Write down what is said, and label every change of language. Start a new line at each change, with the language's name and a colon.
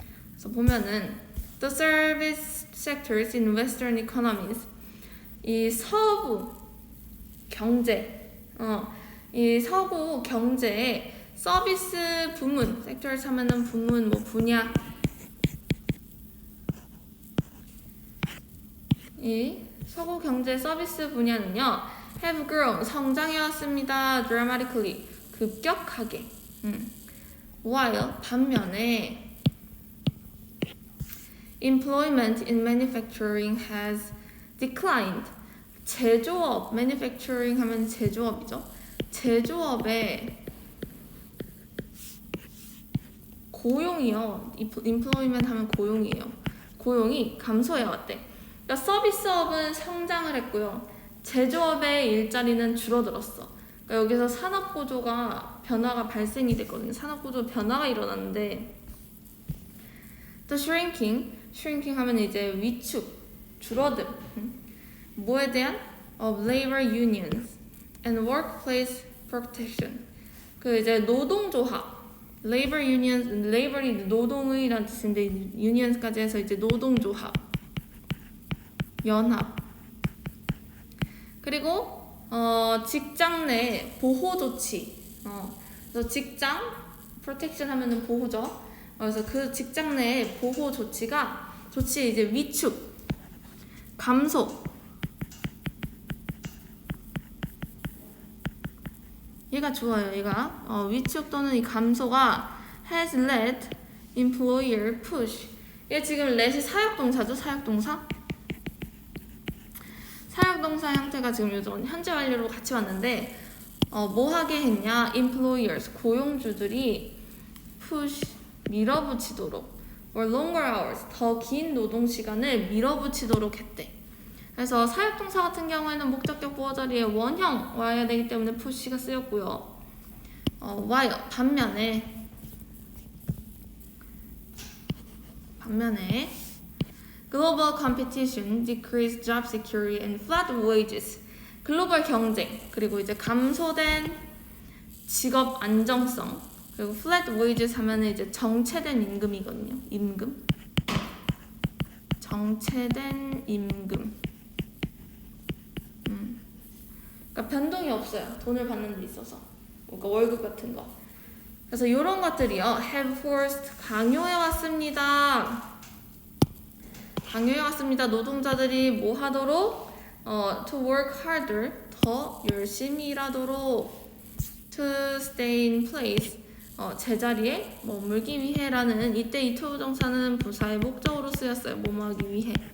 Korean: 그래서 보면은
English: the service sectors in Western economies,
Korean: 이 서구 경제, 이 서구 경제의 서비스 부문, sectors 하면은 부문, 뭐 분야, 이 서구 경제 서비스 분야는요,
English: have grown,
Korean: 성장해왔습니다.
English: dramatically, 급격하게. while,
Korean: 반면에
English: employment in manufacturing has declined.
Korean: 제조업, manufacturing 하면 제조업이죠. 제조업의 고용이요, employment 하면 고용이에요. 고용이 감소해왔대. 그러니까 서비스업은 성장을 했고요, 제조업의 일자리는 줄어들었어. 그러니까 여기서 산업구조가 변화가 발생이 됐거든요. 산업구조 변화가 일어났는데, the shrinking 하면 이제 위축, 줄어듦. 뭐에 대한?
English: of labor unions and workplace protection.
Korean: 그 이제 노동조합,
English: labor unions,
Korean: labor이 노동의란 뜻인데 unions까지 해서 이제 노동조합, 연합. 그리고 직장 내 보호 조치. 그래서 직장 protection 하면은 보호죠. 그래서 그 직장 내 보호 조치 이제 위축, 감소. 얘가 좋아요. 얘가 위축 또는 이 감소가
English: has led employer push.
Korean: 얘 지금 let이 사역동사죠. 사역동사 형태가 지금 요즘 현재 완료로 같이 왔는데 뭐 하게 했냐? employers, 고용주들이 push, 밀어붙이도록,
English: or longer hours,
Korean: 더 긴 노동 시간을 밀어붙이도록 했대. 그래서 사역동사 같은 경우에는 목적격 보호 자리에 원형 와야 되기 때문에 push가 쓰였고요.
English: while,
Korean: 반면에
English: global competition, decreased job security and flat wages.
Korean: 글로벌 경쟁, 그리고 이제 감소된 직업 안정성, 그리고
English: flat wages
Korean: 하면은 이제 정체된 임금이거든요. 임금. 정체된 임금. 그러니까 변동이 없어요. 돈을 받는 데 있어서. 그러니까 월급 같은 거. 그래서 이런 것들이요,
English: have forced,
Korean: 강요해왔습니다. 노동자들이 뭐 하도록?
English: to work harder,
Korean: 더 열심히 일하도록.
English: to stay in place,
Korean: 제자리에 머물기 위해라는 이때 이 to 동사는 부사의 목적으로 쓰였어요. 뭐뭐하기 위해.